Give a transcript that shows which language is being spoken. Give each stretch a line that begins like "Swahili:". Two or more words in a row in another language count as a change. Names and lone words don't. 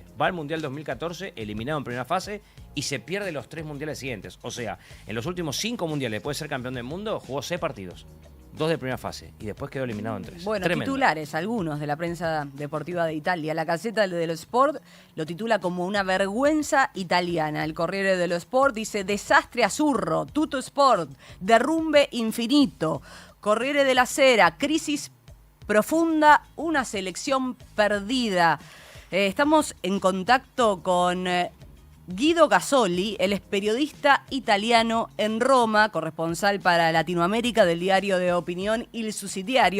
Spanish: Va al Mundial 2014, eliminado en primera fase y se pierde los 3 mundiales siguientes. O sea, en los últimos 5 mundiales puede ser campeón del mundo, jugó 6 partidos. 2 de primera fase y después quedó eliminado en 3. Bueno, Tremendo. titulares, algunos de la prensa deportiva de Italia. La Gazzetta dello Sport lo titula como una vergüenza italiana. El Corriere dello Sport dice desastre azzurro, tutto sport, derrumbe infinito. Corriere della Sera, crisis profunda, una selección perdida. Estamos en contacto con Guido Gasoli, él es periodista italiano en Roma, corresponsal para Latinoamérica del diario de opinión Il Sussidiario.